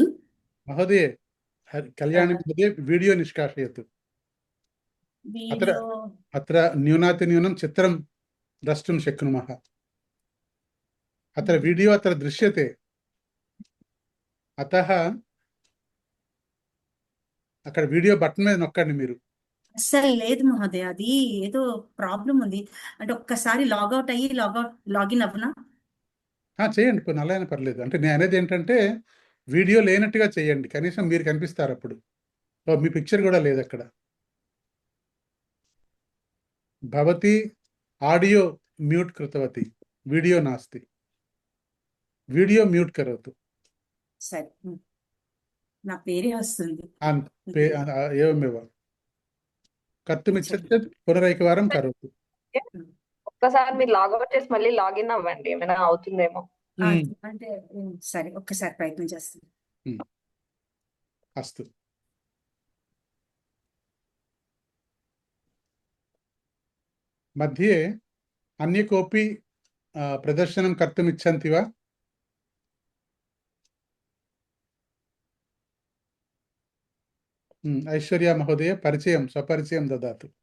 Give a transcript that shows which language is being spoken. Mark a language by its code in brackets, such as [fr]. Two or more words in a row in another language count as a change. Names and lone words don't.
[sa] महोदय कल्याणी महोदय वीडियो निष्कासयतु वीडियो अत्र न्यूनातिन्यूनं चित्रं द्रष्टुं शक्नुमः अत्र वीडियो अत्र दृश्यते अतः [te] అక్కడ వీడియో బటన్ మీద నొక్కండి మీరు అస్సలు లేదు మహోదయ అది ఏదో ప్రాబ్లం ఉంది అంటే ఒక్కసారి లాగౌట్ అయ్యి లాగిన్ అవ్వనా చేయండి పోనీ అలా అయినా పర్లేదు అంటే నేను అనేది ఏంటంటే వీడియో లేనట్టుగా చేయండి కనీసం మీరు కనిపిస్తారు అప్పుడు మీ పిక్చర్ కూడా లేదు అక్కడ [sa] భవతి ఆడియో म्यूट कृतवती वीडियो नास्ति वीडियो म्यूट करोतु [te] సరే నా పేరే వస్తుంది [sa] एवमेव कर्तुमिच्छति चेत् पुनरेकवारं करोतु [te] ఒక్కసారి మీరు లాగౌట్ చేసి మళ్ళీ లాగిన్ అవ్వండి ఏమైనా అవుతుందేమో అంటే సరే ఒక్కసారి ప్రయత్నం చేస్తాను [sa] अस्तु मध्ये अन्य कोऽपि प्रदर्शनं कर्तुम् इच्छन्ति वा ऐश्वर्या महोदय परिचयं स्वपरिचयं ददातु